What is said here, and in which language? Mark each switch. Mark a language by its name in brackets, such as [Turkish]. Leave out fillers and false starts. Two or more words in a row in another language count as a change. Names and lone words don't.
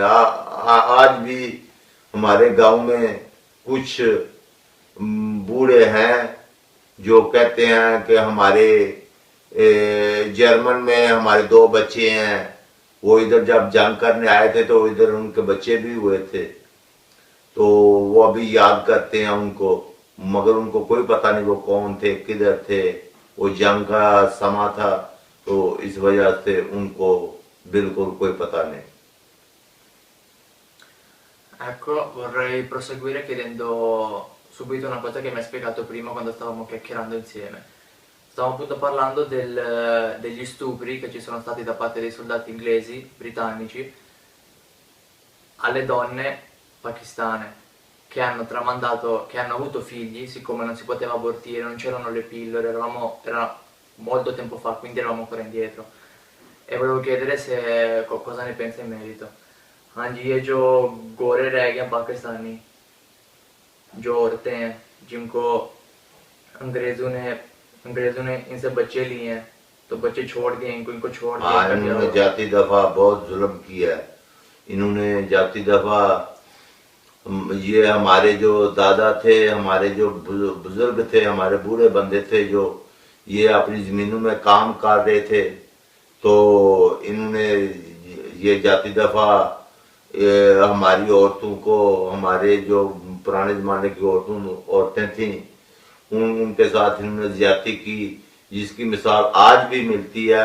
[Urdu] آج بھی ہمارے گاؤں میں کچھ بوڑھے ہیں جو کہتے ہیں کہ ہمارے جرمن میں ہمارے 2 بچے ہیں, وہ ادھر جب جنگ کرنے آئے تھے تو ادھر ان کے بچے بھی ہوئے تھے. تو وہ ابھی یاد کرتے ہیں ان کو, مگر ان کو کوئی پتہ نہیں وہ کون تھے, کدھر تھے. وہ جنگ کا سما تھا تو اس وجہ سے ان کو بالکل کوئی پتہ نہیں. [Italian] Ecco, vorrei proseguire chiedendo subito una cosa che mi hai spiegato prima quando stavamo chiacchierando insieme. Stavamo appunto parlando degli stupri che ci sono stati da parte dei soldati inglesi, britannici, alle donne pakistane che hanno avuto figli, siccome non si poteva abortire, non c'erano le pillole, era molto tempo fa, quindi eravamo ancora indietro. E volevo chiedere se cosa ne pensa in merito. [Urdu] ہاں جی, یہ جو گورے رہ گئے ہیں پاکستانی, جو عورتیں ہیں جن کو انگریزوں نے ان سے بچے لیے ہیں, تو بچے چھوڑ دیے ان کو چھوڑ دیا. انہوں نے جاتی دفعہ بہت ظلم کیا ہے. انہوں نے جاتی دفعہ یہ ہمارے جو دادا تھے, ہمارے جو بزرگ تھے, ہمارے بوڑھے بندے تھے, جو یہ اپنی زمینوں میں کام کر رہے تھے, تو انہوں نے یہ جاتی دفعہ ہماری عورتوں کو, ہمارے جو پرانے زمانے کی عورتیں تھیں, ان کے ساتھ انہوں نے زیادتی کی, جس کی مثال آج بھی ملتی ہے.